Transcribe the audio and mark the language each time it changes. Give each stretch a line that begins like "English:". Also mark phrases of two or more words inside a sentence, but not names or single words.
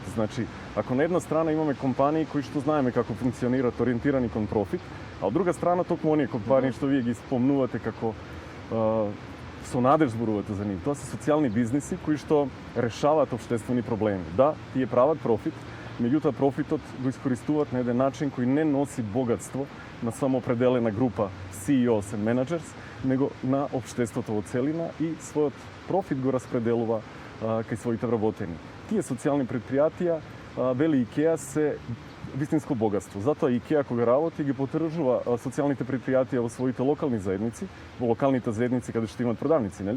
Macedonian: Значи, ако на една страна имаме компании кои што знаеме како функционираат, ориентирани кон профит, а од друга страна токму оние компании што вие ги спомнувате како со надеж зборувате за нив. Тоа се социјални бизниси кои што решаваат општествени проблеми. Да, тие прават профит, меѓутоа профитот го искористуваат на еден начин кој не носи богатство на само определена група
English: CEOs and managers,
Macedonian: него на општеството во целина и својот профит го распределува кај своите вработени. Тие социјални предпријатија, вели IKEA, се вистинско богатство. Затоа IKEA кога работи ги потдржува социјалните предпријатија во своите локални заедници, во локалните заедници каде што имаат продавници, нели?